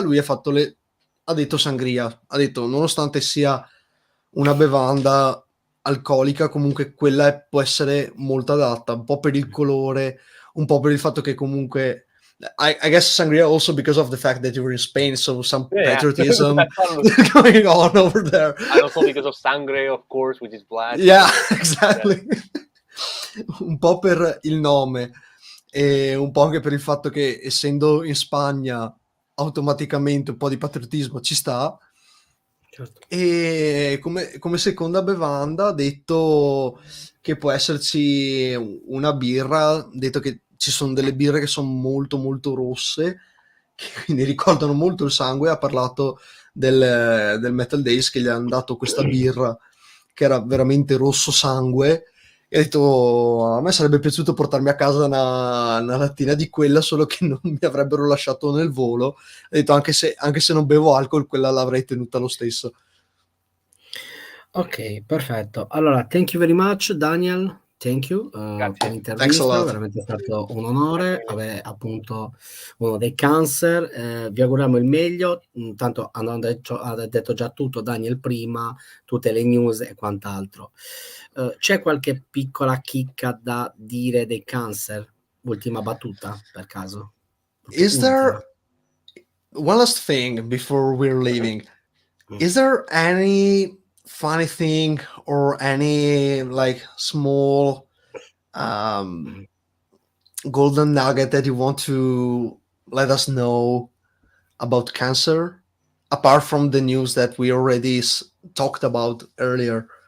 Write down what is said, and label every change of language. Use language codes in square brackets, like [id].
[it] Lui ha detto sangria, ha detto nonostante sia una bevanda alcolica, comunque quella può essere molto adatta, un po' per il colore, un po' per il fatto che comunque [en] I guess sangria also because of the fact that you're in Spain, so some Yeah, patriotism totally. going on over there. And also because of sangre, of course, which is black. Yeah, exactly. [it] Un po' per il nome e un po' anche per il fatto che essendo in Spagna automaticamente un po' di patriottismo ci sta. Certo. E come seconda bevanda ha detto che può esserci una birra, ha detto che ci sono delle birre che sono molto molto rosse, che quindi ricordano molto il sangue. Ha parlato del Metal Days che gli hanno dato questa birra che era veramente rosso sangue, e ha detto a me sarebbe piaciuto portarmi a casa una lattina di quella, solo che non mi avrebbero lasciato nel volo. Ha detto anche se non bevo alcol, quella l'avrei tenuta lo stesso. Ok, perfetto. [en] Allora, thank you very much, Daniel. Thank you per Thanks a [it] l'intervista, [en] lot. [it] veramente è stato un onore avere appunto uno dei Cancer. Vi auguriamo il meglio. Intanto ha detto già tutto Daniel prima, tutte le news e quant'altro. C'è qualche piccola chicca da dire dei Cancer? Ultima battuta, per caso? [en] Is there one last thing before we're leaving? Is there any funny thing or any like small golden nugget that you want to let us know about cancer, apart from the news that we already talked about earlier?